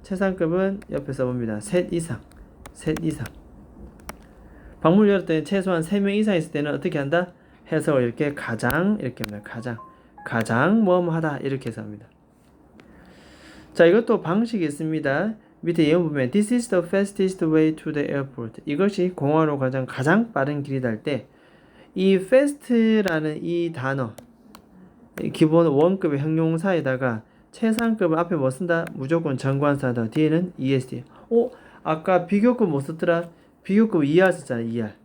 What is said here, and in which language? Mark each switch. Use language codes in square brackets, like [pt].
[ko] 최상급은 옆에 써봅니다. 셋 이상. 방문을 열었더니 최소한 3명 이상 있을 때는 어떻게 한다? 해석을 이렇게 가장 이렇게 합니다. 가장 뭐뭐하다 이렇게 해서 합니다. 자, 이것도 방식이 있습니다. 밑에 예문 보면 [en] This is the fastest way to the airport. [ko] 이것이 공항으로 가장 빠른 길이다 할 때 이 fast라는 이 단어 기본 원급의 형용사에다가 최상급은 앞에 뭐 쓴다? 무조건 정관사다. 뒤에는 ESD. 아까 비교급 뭐 썼더라? 비교급 ER 썼잖아. ER.